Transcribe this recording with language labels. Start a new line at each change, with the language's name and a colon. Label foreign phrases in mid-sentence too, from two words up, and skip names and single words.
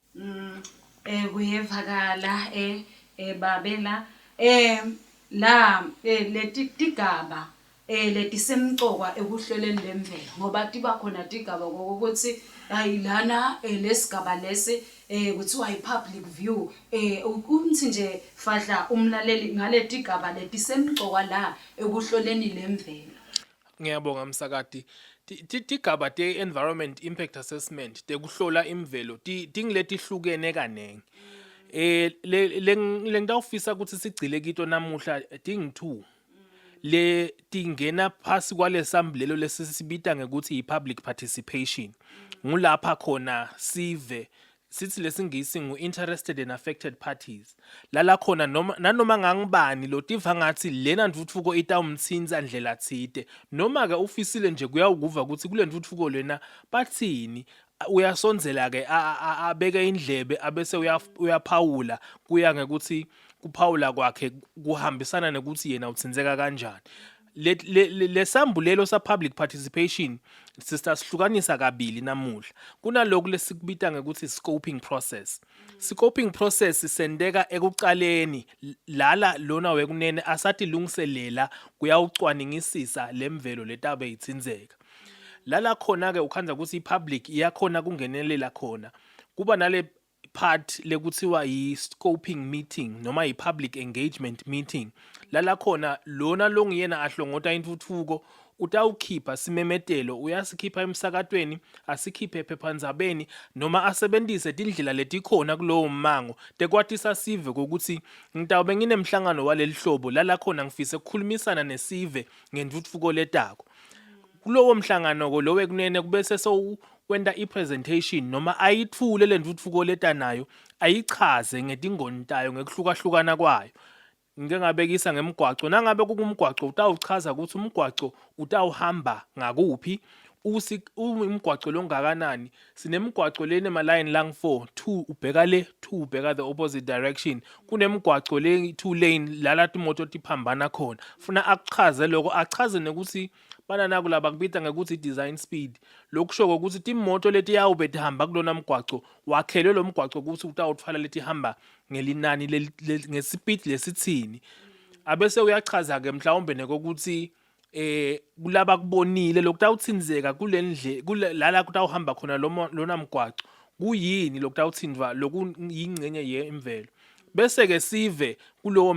Swati: Kuyevakala babela la leti tigaba letisemcoka ekuhleleni lemvelo ngoba tiba khona tigaba ngokuthi ayilana lesigaba lesi kuthiwa i-public view ukuthi nje fadla umlaleli ngaleti gaba letisemcoka la ekuhloleni lemvelo. Ngiyabonga Msakati. Tigaba te-
English: environment impact assessment
Swati: tekuhlola imvelo tingiletihlukene kanenge. Le ngitawufisa ukuthi sigcile kito namuhla ting2 le tingena phasi kwalesambulelo lesisibita ngekuthi i-
English: public participation.
Swati: Ngulapha khona sive sithi lesingisi ngu-
English: interested and affected parties
Swati: lala khona nanoma ngangibani lotiva ngathi lena ntutfuko itawumtsinza ndlela tsite noma-ke ufisile nje kuyawukuva ukuthi kule ntutfuko lena bathini uyasonzela-ke abeke indlebe abese uyaphawula kuya ngekuthi kuphawula kwakhe kuhambisana nekuthi yena utsinzeka kanjani. Lesambulelo sa-
English: public participation
Swati: sihlukanisa kabili namuhla. Kunaloku lesikubita ngekuthi
English: scoping process. Scoping process
Swati: sendeka ekuqaleni lona wekunene asathi lungiselela kuyawucwaningisisa lemvelo letabe itsinzeka. Lala khona-ke ukhanza ukuthi i-public iyakhona kungenelela khona. Kuba nale part lekuthiwa yi-
English: scoping meeting
Swati: noma yi-
English: public engagement meeting.
Swati: Lala khona lona longiyena ahlongota intuthuko utawukhipha simemetelo uyasikhipha emsakatweni asikhiphe ephephandzabeni noma asebentise tindlela letikhona kulowo mmango tekwatisa sive kokuthi ngitawube nginemhlangano walelihlobo lala khona ngifise ukukhulumisana nesive ngentuthuko letako. Kulowo mhlangano lo wekunene kubese wenda i-presentation noma ayithule le ntuthuko leta nayo ayichaze ngetingoni tayo ngekuhlukahlukana kwayo. Ngike ngabekisa ngemgwaco nangabe kukumgwaco utawuchaza ukuthi umgwaco utawuhamba ngakuphi umgwaco longakanani. Sinemgwaco lene ma-line lang 4 2 ubheka le 2 ubheka
English: the opposite direction.
Swati: Kunemgwaco le 2 lane lala timoto tiphambana khona funa akuchaze lokho achaze nekuthi bana naku laba kubita ngekuthi
English: design speed
Swati: lokusho ukuthi timoto leti yawube tihamba kulona mgwaco wakhelwe lo mgwaco ukuthi utawuthwala leti hamba ngelinani ngespeed lesithini abese uyachaza ke mhlawumbe nekokuthi kulaba kubonile lokutawutsinzeka kulendle lala kutawuhamba khona lona mgwaco kuyini lokutawutsindwa lokuyingcenye yemvelo bese ke sive kulowo